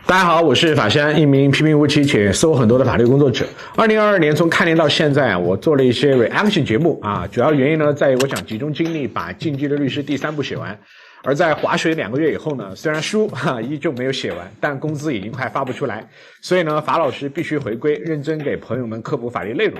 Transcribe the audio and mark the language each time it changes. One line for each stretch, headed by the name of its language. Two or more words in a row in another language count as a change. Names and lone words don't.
Chinese: 大家好，我是法山，一名平平无奇且搜很多的法律工作者。2022年从开年到现在我做了一些 reaction 节目主要原因呢在于我想集中精力把《进击的律师》第3部写完。而在划水 2個月以後呢，雖然書依舊沒有寫完，但工資已經快發不出來，所以呢，法老師必須回歸，認真給朋友們科普法律內容了。